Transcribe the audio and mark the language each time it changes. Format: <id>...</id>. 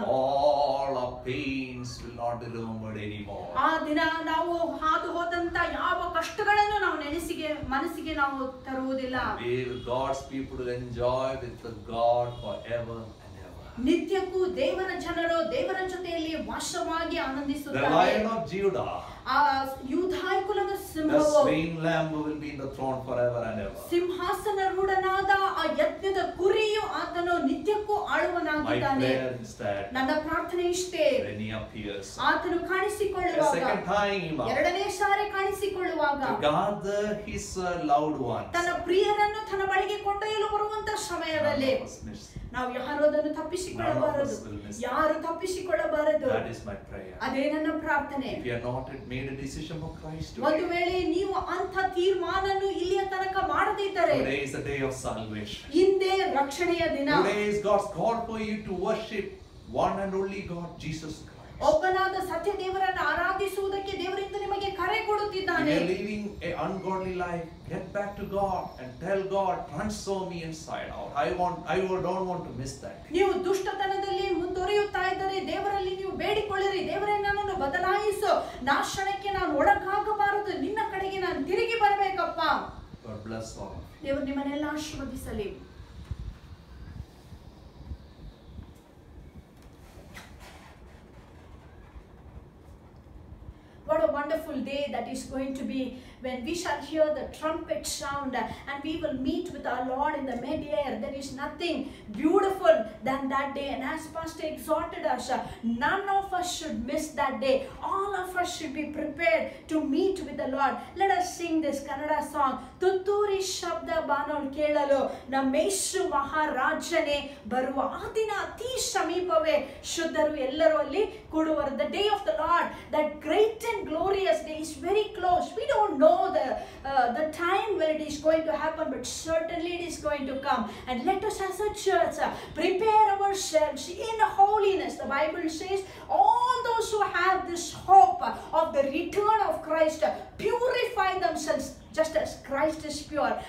<en>All our pains will not be remembered anymore.</en> <kn>ಆ ದಿನ ನಾವು ಹಾದು ಹೋದಂತ ಯಾವ ಕಷ್ಟಗಳನ್ನು ನಾವು ಮನಸ್ಸಿಗೆ ನಾವು ತರುವುದಿಲ್ಲ.</kn> <en>God's people will enjoy with the God forever and ever.</en> <kn>ನಿತ್ಯಕ್ಕೂ ದೇವರ ಜನರು ದೇವರ ಜೊತೆಯಲ್ಲಿ ವಾಸವಾಗಿ</kn> <en>The</en> <kn>ಆನಂದಿಸುತ್ತಾರೆ.</kn> <en>Lion of Judah,</en> <kn>ಆ ಯೂದಾಯ ಕುಲದ</kn> <en>the</en> <kn>ಸಿಂಹವು</kn> <en>slain lamb will be in the throne forever and ever.</en> <kn>ಸಿಂಹಾಸನ ರೂಢನಾದ ಆ ಯಜ್ಞದ ಕುರಿಯು ಆತನು ನಿತ್ಯಕ್ಕೂ</kn> <en>My</en> <kn>ಆಳುವನಾಗಿದ್ದಾನೆ.</kn> <en>prayer is that</en> <kn>ನನ್ನ ಪ್ರಾರ್ಥನೆ ಇಷ್ಟೇ,</kn> <en>when he appears</en> <kn>ಆತನು</kn> <en>a</en> <kn>ಕಾಣಿಸಿಕೊಳ್ಳುವಾಗ,</kn> <en>second time</en> <kn>ಎರಡನೇ ಸಾರಿ ಕಾಣಿಸಿಕೊಳ್ಳುವಾಗ,</kn> <en>to gather his loved ones,</en> <kn>ತನ್ನ ಪ್ರಿಯರನ್ನು ತನ್ನ ಬಳಿಗೆ ಕೊಂಡೊಯ್ಯಲು ಬರುವಂತ ಸಮಯದಲ್ಲಿ</kn> <en>none of us miss.</en> <kn>ನಾವು ಯಾರು ಅದನ್ನು ತಪ್ಪಿಸಿಕೊಳ್ಳಬಾರದು, ಯಾರು ತಪ್ಪಿಸಿಕೊಳ್ಳಬಾರದು.</kn> <en>That is my prayer.</en> <kn>ಅದೇ ನನ್ನ ಪ್ರಾರ್ಥನೆ.</kn> <en>If you have not made a decision for Christ</en> <kn>ಒಂದು</kn> <en>today,</en> <kn>ವೇಳೆ ನೀವು ಅಂತ ತೀರ್ಮಾನನ್ನು ಇಲ್ಲಿಯ ತನಕ ಮಾಡದಿದ್ದರೆ,</kn> <en>today is the day of salvation.</en> <kn>ಹಿಂದೆ ರಕ್ಷಣೆಯ ದಿನ.</kn> <en>Today is God's call for you to worship one and only God, Jesus Christ.</en> <kn>ಒಬ್ಬನಾದ ಸತ್ಯ ದೇವರನ್ನು ಆರಾಧಿಸುವುದಕ್ಕೆ ದೇವರಿಂದ ನಿಮಗೆ ಕರೆ</kn> <en>If</en> <kn>ಕೊಡುತ್ತಿದ್ದಾನೆ.</kn> <en>you are living an ungodly life, get back to God and tell God, transform me inside out. I don't want to miss that.</en> <kn>ನೀವು ದುಷ್ಟತನದಲ್ಲಿ ಮುಂದುವರಿಯುತ್ತಾ ಇದ್ದರೆ ದೇವರಲ್ಲಿ ನೀವು ಬೇಡಿಕೊಳ್ಳಿರಿ, ದೇವರೇ ನನ್ನನ್ನು ಬದಲಾಯಿಸು, ನಾಶನಕ್ಕೆ ನಾನು ಒಳಗಾಗಬಾರದು, ನಿನ್ನ ಕಡೆಗೆ ನಾನು ತಿರುಗಿ ಬರಬೇಕಪ್ಪ.</kn> <en>God bless all.</en> <kn>ದೇವರು ನಿಮ್ಮನ್ನೆಲ್ಲ ಆಶೀರ್ವದಿಸಲಿ.</kn> <en>What a wonderful day that is going to be when we shall hear the trumpet sound and we will meet with our Lord in the mid-air. There is nothing beautiful than that day. And as Pastor exhorted us, none of us should miss that day. All of us should be prepared to meet with the Lord. Let us sing this Kannada song.</en> <kn>ತುತ್ತೂರಿ ಶಬ್ದ ಬಾನೋಳ್ ಕೇಳಲು ನಮ್ಮೇಶು ಮಹಾರಾಜನೇ ಬರುವ ಆ ದಿನ ಅತಿ ಸಮೀಪವೇ, ಶುದ್ಧರು ಎಲ್ಲರೂ ಅಲ್ಲಿ ಕೂಡುವರು.</kn> <en>The day of the Lord, that great and glorious day is very close. We don't know the time when it is going to happen, but certainly it is going to come. And let us as a church prepare ourselves in holiness. The Bible says all those who have this hope of the return of Christ purify themselves just as Christ is pure.</en>